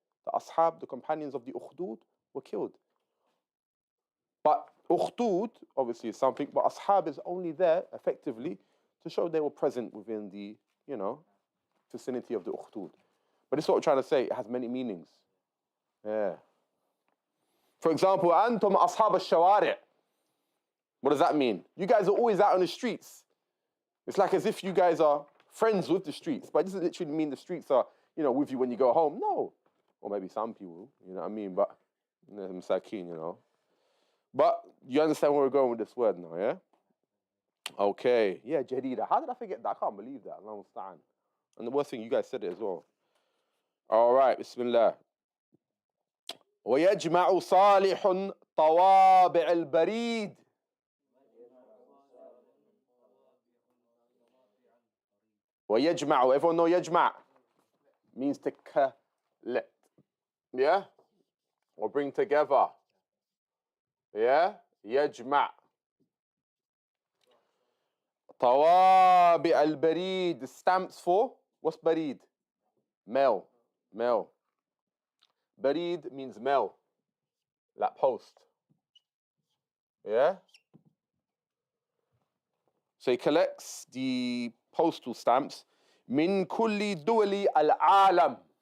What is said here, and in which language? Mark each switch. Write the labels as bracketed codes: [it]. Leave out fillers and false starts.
[en] The ashab, the companions of the ukhdud, were killed. But ukhdud, obviously, is something, but ashab is only there, effectively, to show they were present within the, vicinity of the ukhdud. But it's what we're trying to say, it has many meanings. Yeah. For example, [ar] أنتم أصحاب الشوارع. [en] What does that mean? You guys are always out on the streets. It's like as if you guys are friends with the streets, but it doesn't literally mean the streets are, with you when you go home. No. Or maybe some people, you know what I mean? But, masakin, But you understand where we're going with this word now, yeah? Okay. Yeah, Jadida. How did I forget that? I can't believe that. Allah musta'an. And the worst thing, you guys said it as well. All right, Bismillah. [ar] ويجمع صالح طوابع البريد. [en] ويجمع, everyone know يجمع means to collect, yeah, or bring together, yeah. [ar] يجمع طوابع البريد [en] stamps for what's [ar] بريد? [en] Mail. بريد means mail, like post, yeah. So he collects the postal stamps [ar] من كل دول العالم.